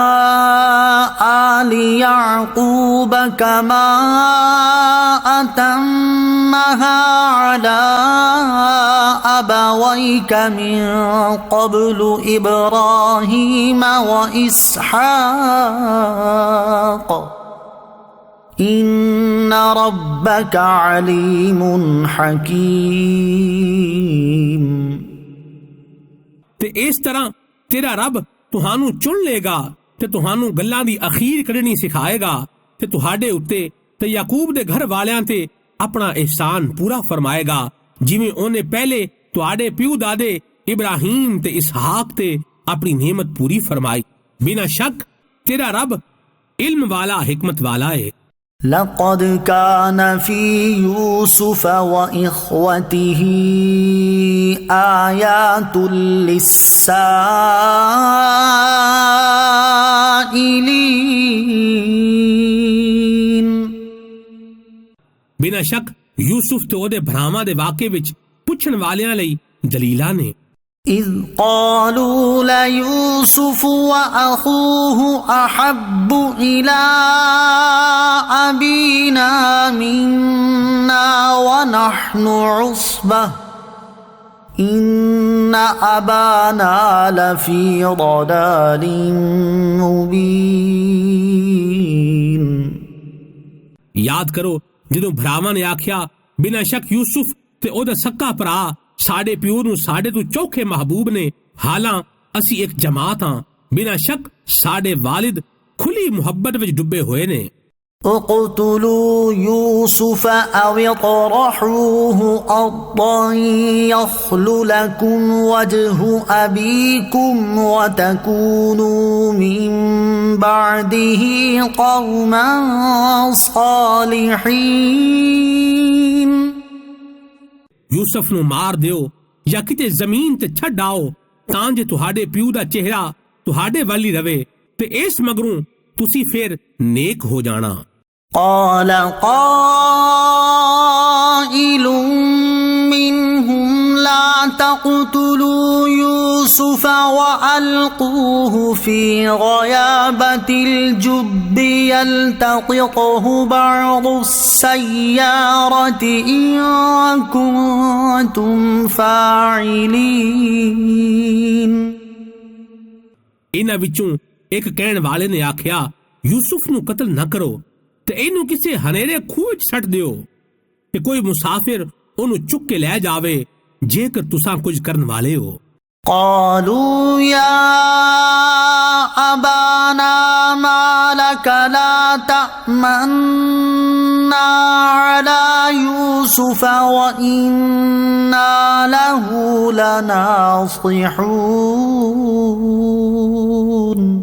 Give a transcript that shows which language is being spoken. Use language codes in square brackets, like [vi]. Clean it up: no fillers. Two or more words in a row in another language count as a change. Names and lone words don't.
[ar] آل يعقوب كما أتمها على أبويك من قبل إبراهيم وإسحاق إن ربك عليم حكيم। [pa] ਤੇ ਇਸ ਤਰ੍ਹਾਂ ਤੇਰਾ ਰੱਬ ਤੁਹਾਨੂੰ ਚੁਣ ਲੇਗਾ ਤੇ ਤੁਹਾਨੂੰ ਗੱਲਾਂ ਦੀ ਅਖੀਰ ਕੱਢਣੀ ਸਿਖਾਏਗਾ ਤੇ ਤੁਹਾਡੇ ਉੱਤੇ ਤੇ ਯਾਕੂਬ ਦੇ ਘਰ ਵਾਲਿਆਂ ਤੇ ਆਪਣਾ ਇਹਸਾਨ ਪੂਰਾ ਫਰਮਾਏਗਾ, ਜਿਵੇਂ ਉਹਨੇ ਪਹਿਲੇ ਤੁਹਾਡੇ ਪਿਓ ਦਾਦੇ ਇਬਰਾਹੀਮ ਤੇ ਇਸਹਾਕ ਤੇ ਆਪਣੀ ਨਿਯਮਤ ਪੂਰੀ ਫਰਮਾਈ। ਬਿਨਾਂ ਸ਼ੱਕ ਤੇਰਾ ਰੱਬ ਇਲਮ ਵਾਲਾ, ਹਿਕਮਤ ਵਾਲਾ ਹੈ। [ar] لقد كان في يوسف وإخوته آيات للسائلين। [pa] ਬਿਨਾਂ ਸ਼ੱਕ ਯੂਸੁਫ ਤੇ ਉਹਦੇ ਭਰਾਵਾਂ ਦੇ ਵਾਕੇ ਵਿੱਚ ਪੁੱਛਣ ਵਾਲਿਆਂ ਲਈ ਦਲੀਲਾਂ ਨੇ। [ar] إذ قالوا ليوسف وأخوه أحب إلى أبينا منا ونحن عصبة إن أبانا لفي ضلال مبين। [pa] ਯਾਦ ਕਰੋ ਜਦੋਂ ਭਰਾਵਾਂ ਨੇ ਆਖਿਆ, ਬਿਨਾਂ ਸ਼ੱਕ ਯੂਸੁਫ ਤੇ ਉਹਦਾ ਸੱਕਾ ਭਰਾ ਸਾਡੇ ਪਿਓ ਨੂੰ ਸਾਡੇ ਤੋਂ ਚੌਖੇ ਮਹਿਬੂਬ ਨੇ, ਹਾਲਾਂ ਅਸੀਂ ਇੱਕ ਜਮਾਤ ਹਾਂ। ਬਿਨਾਂ ਸ਼ੱਕ ਸਾਡੇ ਵਾਲਿਦ ਖੁੱਲੀ ਮੁਹੱਬਤ ਵਿੱਚ ਡੁੱਬੇ ਹੋਏ ਨੇ। [ar] اقتلوا يوسف أو اطرحوه أرضا يخل لكم وجه أبيكم وتكونوا من بعده قوما صالحين। [pa] ਯੂਸਫ ਨੂੰ ਮਾਰ ਦਿਓ ਜਾਂ ਕਿਤੇ ਜ਼ਮੀਨ ਤੇ ਛੱਡ ਆਓ ਤਾਂ ਜੇ ਤੁਹਾਡੇ ਪਿਓ ਦਾ ਚਿਹਰਾ ਤੁਹਾਡੇ ਵੱਲ ਹੀ ਰਵੇ ਤੇ ਇਸ ਮਗਰੋਂ ਤੁਸੀਂ ਫਿਰ ਨੇਕ ਹੋ ਜਾਣਾ। [ar] قال قائل منهم لا تقتلوا يوسف وألقوه في غيابة الجب يلتقطه بعض السيارة إن كنتم فاعلين۔ [pa] ਇਹਨਾਂ ਵਿੱਚੋਂ ਇੱਕ ਕਹਿਣ ਵਾਲੇ ਨੇ ਆਖਿਆ, ਯੂਸੁਫ ਨੂੰ ਕਤਲ ਨਾ ਕਰੋ ਤੇ ਇਹਨੂੰ ਕਿਸੇ ਹਨੇਰੇ ਖੂਹ ਵਿੱਚ ਛੱਡ ਦਿਓ ਤੇ ਕੋਈ ਮੁਸਾਫਿਰ ਉਹਨੂੰ ਚੁੱਕ ਕੇ ਲੈ ਜਾਵੇ ਜੇਕਰ ਤੁਸੀਂ ਕੁਝ ਕਰਨ ਵਾਲੇ ਹੋ। [ar] قالوا يا أبانا ما لك لا تأمنا على يوسف وإنا له لناصحون۔